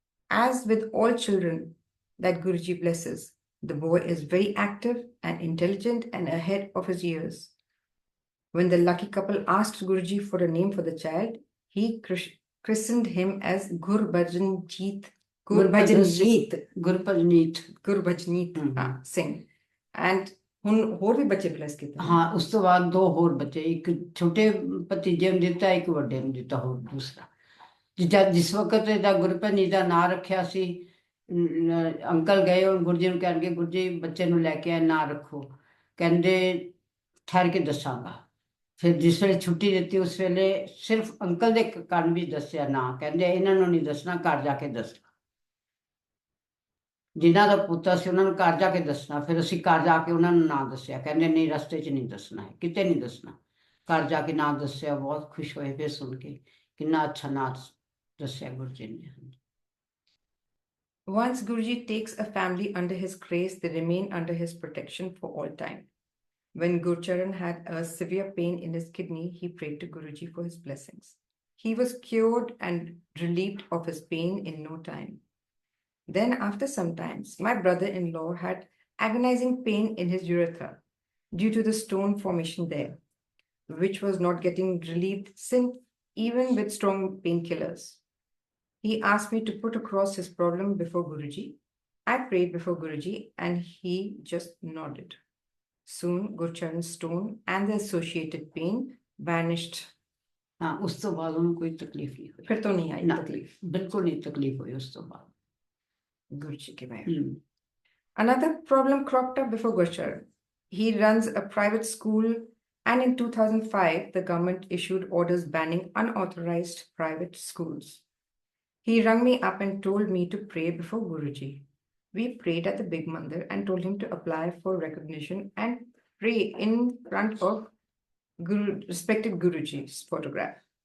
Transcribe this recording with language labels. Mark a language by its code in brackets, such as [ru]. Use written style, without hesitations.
[en] As with all children that Guruji blesses, the boy is very active and intelligent and ahead of his years. When the lucky couple asked Guruji for a name for the child, he christened him as Gurbhajanjeet [hi] गुरभजनीत [en] Singh. [pa] And ਹੁਣ ਹੋਰ ਵੀ ਬੱਚੇ bless ਕੀਤੇ ਹਾਂ ਉਸ ਤੋਂ ਬਾਅਦ 2 ਹੋਰ ਬੱਚੇ, ਇੱਕ ਛੋਟੇ ਭਤੀਜੇ ਨੂੰ ਦਿੱਤਾ, ਇੱਕ ਵੱਡੇ ਨੂੰ ਦਿੱਤਾ ਹੋਰ ਦੂਸਰਾ। ਜਿਸ ਵਕਤ ਇਹਦਾ ਗੁਰਭਜਨੀਤ ਦਾ ਨਾਂ ਰੱਖਿਆ ਸੀ, ਅੰਕਲ ਗਏ ਔਰ ਗੁਰੂ ਜੀ ਨੂੰ ਕਹਿਣਗੇ ਗੁਰੂ ਜੀ ਬੱਚੇ ਨੂੰ ਲੈ ਕੇ ਆਏ, ਨਾਂ ਰੱਖੋ। ਕਹਿੰਦੇ ਠਹਿਰ ਕੇ ਦੱਸਾਂਗਾ। ਫਿਰ ਜਿਸ ਵੇਲੇ ਛੁੱਟੀ ਦਿੱਤੀ ਉਸ ਵੇਲੇ ਸਿਰਫ ਅੰਕਲ ਦੇ ਕੰਨ ਵੀ ਦੱਸਿਆ ਨਾਂ, ਕਹਿੰਦੇ ਇਹਨਾਂ ਨੂੰ ਨਹੀਂ ਦੱਸਣਾ, ਘਰ ਜਾ ਕੇ ਦੱਸਣਾ। ਜਿਨ੍ਹਾਂ ਦਾ ਪੁੱਤਰ ਸੀ ਉਹਨਾਂ ਨੂੰ ਘਰ ਜਾ ਕੇ ਦੱਸਣਾ। ਫਿਰ ਅਸੀਂ ਘਰ ਜਾ ਕੇ ਉਹਨਾਂ ਨੂੰ ਨਾਂ ਦੱਸਿਆ, ਕਹਿੰਦੇ ਨਹੀਂ ਰਸਤੇ 'ਚ ਨਹੀਂ ਦੱਸਣਾ ਹੈ, ਕਿਤੇ ਨਹੀਂ ਦੱਸਣਾ। ਘਰ ਜਾ ਕੇ ਨਾਂ ਦੱਸਿਆ, ਬਹੁਤ ਖੁਸ਼ ਹੋਏ ਫਿਰ ਸੁਣ ਕੇ, ਕਿੰਨਾ ਅੱਛਾ ਨਾਂ ਦੱਸਿਆ ਗੁਰੂ ਜੀ ਨੇ। [en] Once Guruji takes a family under his grace, they remain under his protection for all time. When Gurcharan had a severe pain in his kidney, he prayed to Guruji for his blessings. He was cured and relieved of his pain in no time. Then, after some time, my brother-in-law had agonizing pain in his urethra due to the stone formation there, which was not getting relieved even with strong painkillers. He asked me to put across his problem before Guruji. I prayed before Guruji and he just nodded. Soon, Gurcharan's stone and the associated pain vanished. [hi] हाँ उस तो बाद उन्हें कोई तकलीफ नहीं हुई। फिर तो नहीं आई तकलीफ, बिल्कुल नहीं तकलीफ हुई उस तो बाद गुरुजी के बाद। [en] Another problem cropped up before Gurcharan. He runs a private school and in 2005 the government issued orders banning unauthorized private schools. He rang me up and told me to pray before Guruji. We prayed at the big mandir and told him to apply for recognition and pray in front of respected Guruji's photograph.